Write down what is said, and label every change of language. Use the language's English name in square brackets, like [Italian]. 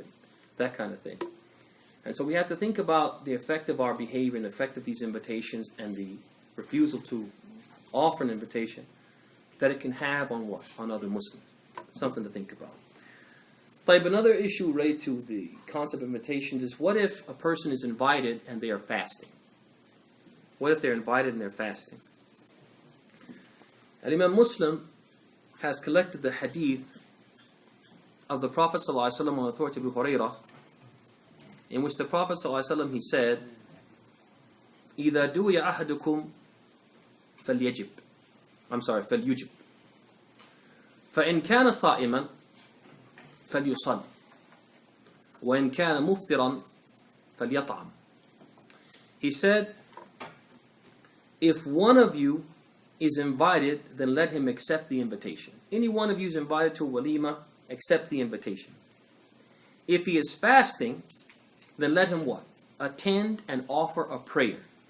[English] And that kind of thing. And so we have to think about the effect of our behavior and the effect of these invitations and the refusal to offer an invitation that it can have on what? On other Muslims. Something to think about. But another issue related to the concept of invitations is, what if a person is invited and they are fasting? What if they're invited and they're fasting? And Imam Muslim has collected the hadith of the Prophet ﷺ on authority of Abu Hurairah, in which the Prophet ﷺ, he said, [Arabic] إِذَا دُوِيَ أَحَدُكُمْ فَلْيَجِبْ فَلْيُجِبْ فَإِنْ كَانَ صَائِمًا فَلْيُصَلِّ وَإِنْ كَانَ مُفْطِرًا فَلْيَطْعَمْ. [English] He said, if one of you is invited, then let him accept the invitation. Any one of you is invited to a walima, accept the invitation. If he is fasting, then let him what? Attend and offer a prayer.